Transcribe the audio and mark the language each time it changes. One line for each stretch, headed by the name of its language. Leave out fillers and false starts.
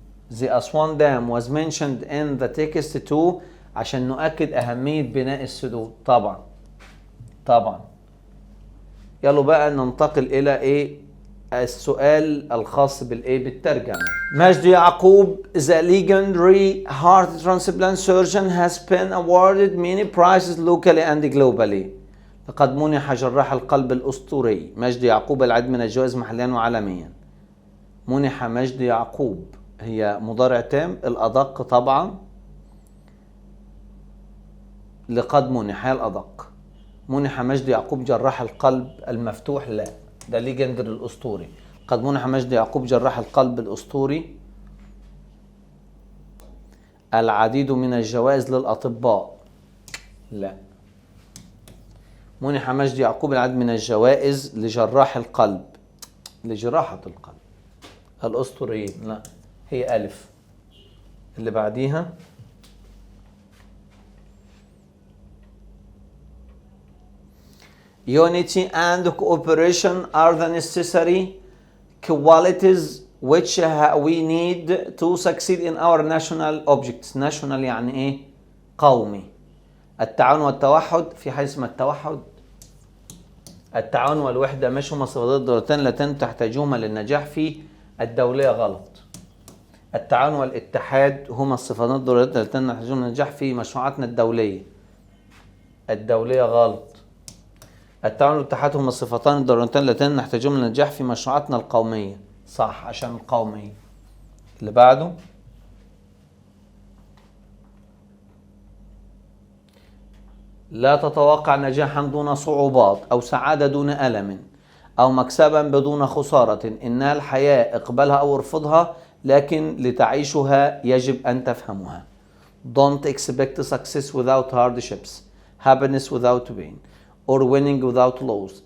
English: The Aswan Dam was mentioned in the text too
Arabic: عشان نؤكد أهمية بناء السدود. طبعا. يلا بقى ننتقل إلى إيه؟ السؤال الخاص بالإيه؟ بالترجمة.
English: مجدي يعقوب the legendary heart transplant surgeon has been awarded many prizes locally and globally.
Arabic: لقد منح جراح القلب الأسطوري مجدي يعقوب العديد من الجوائز محليا وعالميا. منح مجدي يعقوب هي مضارع تام. الأدق طبعا لقد منح هي الأدق. منح مجدي يعقوب جراح القلب المفتوح. لا ده ليجندر الأسطوري. قد منح مجدي يعقوب جراح القلب الأسطوري العديد من الجوائز للأطباء. لا منح مجدي يعقوب العديد من الجوائز لجراح القلب لجراحة القلب الأسطوريين. لا هي ألف. اللي بعديها
English: Unity and cooperation are the necessary qualities which we need to succeed in our national objects.
Arabic: national يعني ايه؟ قومي. التعاون والتوحد. في حاجة اسمها التوحد. التعاون والوحدة مش هما صفتان دولتين اللتين تحتاجهما للنجاح في الدولية. غلط. التعاون والاتحاد هما الصفتان الدولتين اللتين تحتاجهما للنجاح في مشروعاتنا الدولية. غلط. التعاون والاتحاد هما الصفتان الدولتين اللتين نحتاجهما للنجاح في مشروعاتنا القومية. صح عشان القومية. اللي بعده لا تتوقع نجاحا دون صعوبات أو سعادة دون ألم أو مكسبا بدون خسارة. إنها الحياة اقبلها أو ارفضها لكن لتعيشها يجب أن تفهمها.
English: Don't expect success without hardships, happiness without pain, or winning without loss.